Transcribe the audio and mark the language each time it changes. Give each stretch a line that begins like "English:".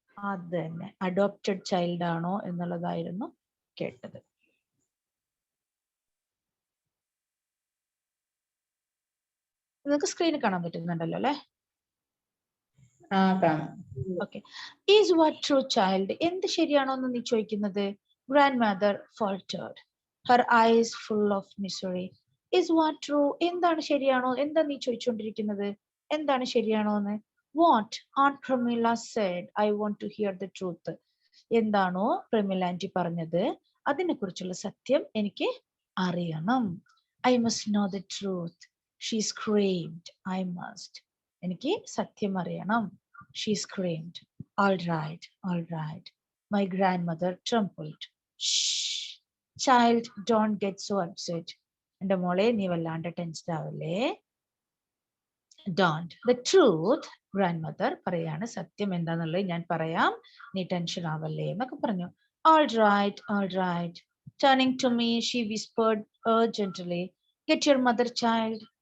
Malayalam: അത് തന്നെ, adopted child ആണോ എന്നുള്ളതായിരുന്നു കേട്ടത്. നിങ്ങൾക്ക് സ്ക്രീനിൽ കാണാൻ പറ്റുന്നുണ്ടല്ലോ അല്ലെ? Okay.
English: is what true child,
Malayalam: എന്ത് ശരിയാണോ എന്ന് നീ ചോദിക്കുന്നത്?
English: Grandmother faltered, her eyes full of misery. Is what true,
Malayalam: എന്താണ് ശരിയാണോ, എന്താ നീ ചോദിച്ചുകൊണ്ടിരിക്കുന്നത്? എന്താണ് ശരിയാണോ എന്ന്?
English: What Aunt Pramila said, I want to hear the truth.
Malayalam: എന്താണോ പ്രമീല ആന്റി പറഞ്ഞത് അതിനെ കുറിച്ചുള്ള സത്യം എനിക്ക് അറിയണം.
English: I must know the truth. She screamed. I must.
Malayalam: എനിക്ക് സത്യം അറിയണം.
English: She screamed. All right, all right. My grandmother trembled. Shh, child, don't get so upset.
Malayalam: എന്റെ മോളെ നീ വല്ലാണ്ട് tensed ആവല്ലേ.
English: Don't. The truth,
Malayalam: grandmother പറയാണ്, സത്യം എന്താന്നുള്ളത് ഞാൻ പറയാം, നീ ടെൻഷൻ ആവല്ലേ എന്നൊക്കെ പറഞ്ഞു.
English: All right, all right. Turning to me, she whispered urgently, get your mother, child.